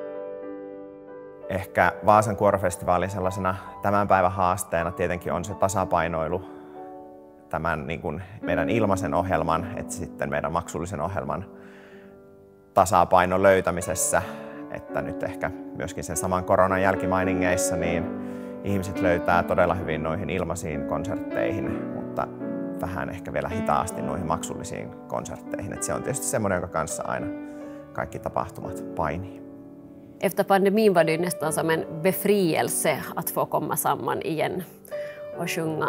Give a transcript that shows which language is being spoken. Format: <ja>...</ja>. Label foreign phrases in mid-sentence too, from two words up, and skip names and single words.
<fi>Ehkä Vaasan kuorofestivaalin sellaisena tämän päivän haasteena tietenkin on se tasapainoilu tämän niin kuin meidän ilmaisen ohjelman että sitten meidän maksullisen ohjelman tasapainon löytämisessä, että nyt ehkä myöskin sen saman koronan jälkimainingeissa niin ihmiset löytää todella hyvin noihin ilmaisiin konsertteihin, mutta vähän ehkä vielä hitaasti noihin maksullisiin konsertteihin. Että se on tietysti semmoinen, jonka kanssa aina kaikki tapahtumat painii.</fi> <sv>Efter pandemin var det nästan som en befrielse att få komma samman igen och sjunga.</sv>